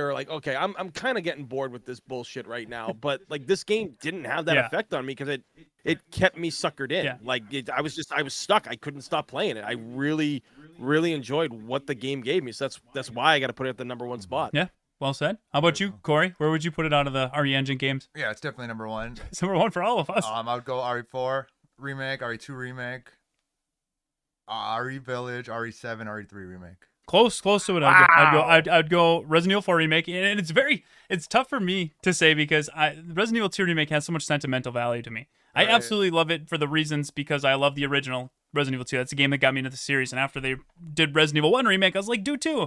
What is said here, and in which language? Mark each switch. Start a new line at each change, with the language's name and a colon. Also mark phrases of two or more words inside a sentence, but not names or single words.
English: Or like, okay, I'm kind of getting bored with this bullshit right now. But like this game didn't have that effect on me because it kept me suckered in. Like I was stuck. I couldn't stop playing it. I really, really enjoyed what the game gave me. So that's why I got to put it at the number 1 spot. Yeah. Well said. How about you, Cory? Where would you put it out of the RE engine games? Yeah, it's definitely number 1. It's number 1 for all of us. I would go RE4 remake, RE2 remake, RE Village, RE7, RE3 remake. Close to it. I'd go Resident Evil 4 remake, and it's tough for me to say because Resident Evil 2 remake has so much sentimental value to me. I absolutely love it for the reasons because I love the original Resident Evil 2. That's the game that got me into the series, and after they did Resident Evil 1 remake, I was like, do 2.